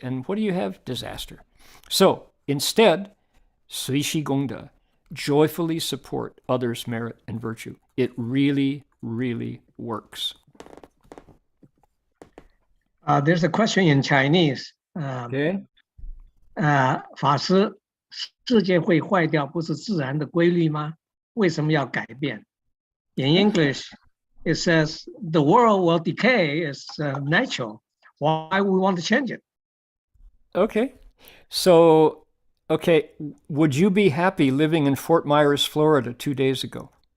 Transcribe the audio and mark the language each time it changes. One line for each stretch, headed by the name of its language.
English: And what do you have? Disaster. So instead, Sui Shi Gongda, joyfully support others' merit and virtue. It really, really works. There's a question in Chinese. Okay.
Chinese: 法师，世界会坏掉不是自然的规律吗？为什么要改变？
English: In English, it says the world will decay is natural. Why we want to change it? Okay. So, would you be happy living in Fort Myers, Florida 2 days ago?